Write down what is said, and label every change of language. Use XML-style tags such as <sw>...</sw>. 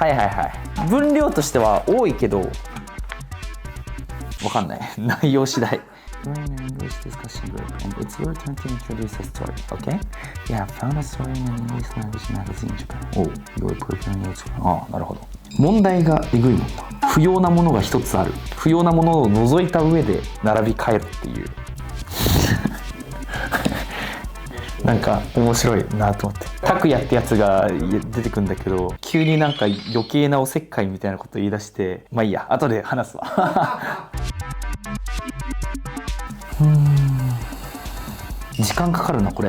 <ja>はい分量としては多いけどわかんない内容次第。</ja> <en>English discussion group, and it's your turn to introduce a story, okay? Yeah, found a story in an English language magazine in Japan. Oh, you're preparing it.</en> <ja>なるほど。問題がえぐいもんな。不要なものが一つある。不要なものを除いた上で並び替えるっていうなんか面白いなと思って。拓也ってやつが出てくんだけど、急になんか余計なおせっかいみたいなこと言い出して、まあいいや、後で話すわ時間かかるなこれ。</ja>